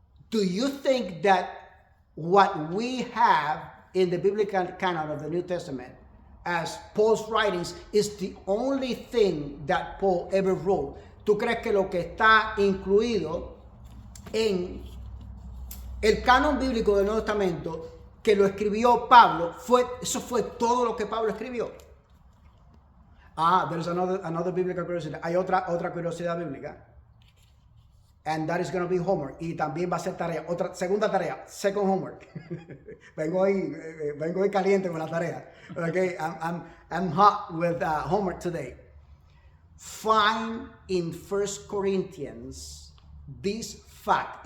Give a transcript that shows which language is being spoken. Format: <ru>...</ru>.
<en>Do you think that what we have in the biblical canon of the New Testament as Paul's writings is the only thing that Paul ever wrote?</en> <es>¿Tú crees que lo que está incluido en el canon bíblico del Nuevo Testamento, que lo escribió Pablo, eso fue todo lo que Pablo escribió?</es> <en>There's another biblical curiosity.</en> <es>Hay otra curiosidad bíblica.</es> <en>And that is going to be homework.</en> <es>Y también va a ser tarea. Segunda tarea.</es> <en>Second homework.</en> <es>vengo hoy caliente con la tarea.</es> <en>Okay, I'm hot with homework today. Find in 1 Corinthians this fact.</en>